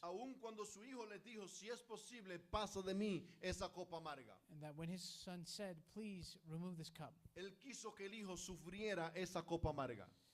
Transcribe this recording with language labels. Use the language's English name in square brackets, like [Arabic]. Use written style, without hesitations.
[Spanish] Aun cuando su Hijo les dijo, si es posible, pasa de mí esa copa amarga. [English] And that when his son said, please remove this cup, [Spanish] Él quiso que el Hijo sufriera esa copa amarga.